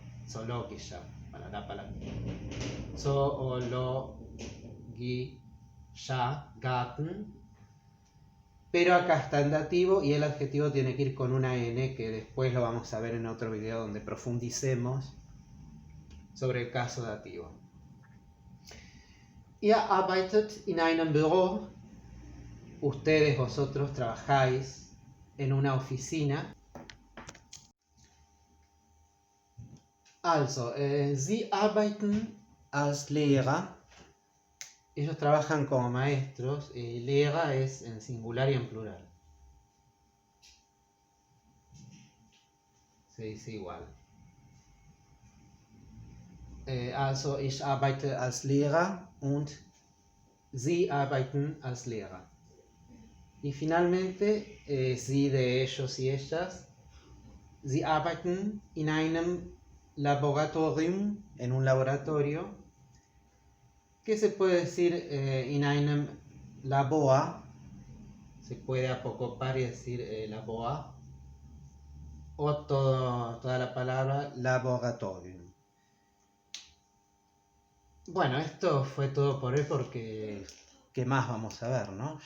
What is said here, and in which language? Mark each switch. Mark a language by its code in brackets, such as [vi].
[de] Zoologischer, [es] para la palabra. [de] Zoologischer, Garten. [es] Pero acá está en dativo y el adjetivo tiene que ir con una N, que después lo vamos a ver en otro video donde profundicemos sobre el caso dativo. [de] Ihr arbeitet in einem Büro. [es] Ustedes, vosotros, trabajáis en una oficina. [de] Also, sie arbeiten als Lehrer. [es] Ellos trabajan como maestros. Lehrer es en singular y en plural. Se dice igual. [de] Also, ich arbeite als Lehrer und sie arbeiten als Lehrer. [es] Y finalmente, sie de ellos y ellas. [de] Sie arbeiten in einem Laboratorium, [es] en un laboratorio. ¿Qué se puede decir [de] in einem Labor? [es] Se puede apocopar y decir Labor. O toda la palabra laboratorium. Bueno, esto fue todo por hoy porque ¿qué más vamos a ver, no?